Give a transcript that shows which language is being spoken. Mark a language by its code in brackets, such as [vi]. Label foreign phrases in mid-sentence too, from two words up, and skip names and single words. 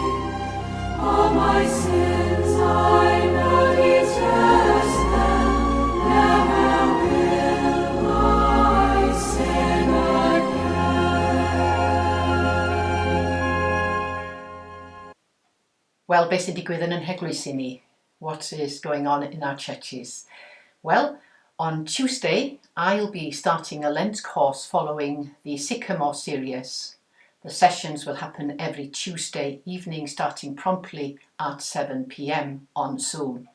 [en] All my sins I know detest them, never will I sin again. Well, [cy] beth sy'n digwydd yn Nhreglwys i ni? [en] What is going on in our churches? Well, on Tuesday, I'll be starting a Lent course following the Sycamore series. The sessions will happen every Tuesday evening, starting promptly at 7 p.m. on Zoom.